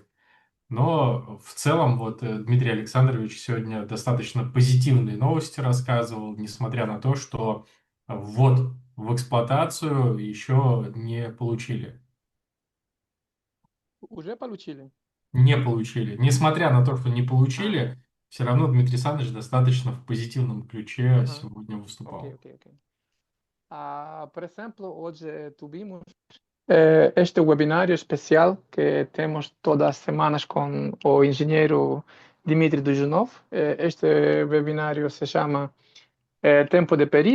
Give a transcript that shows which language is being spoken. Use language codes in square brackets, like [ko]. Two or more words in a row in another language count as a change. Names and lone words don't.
[ru] Но в целом вот Дмитрий Александрович сегодня достаточно позитивные новости рассказывал, несмотря на то, что ввод в эксплуатацию еще не получили. Уже получили? Не получили. Несмотря на то, что не Ah, получили, все равно Дмитрий Александрович достаточно в позитивном ключе aham. сегодня Ok, выступал. [en] ok, ok. [pt] Por exemplo, hoje tivemos este webinário especial que temos todas as semanas com o engenheiro Dimitri Dujunov. Este webinário se chama Tempo de Perito.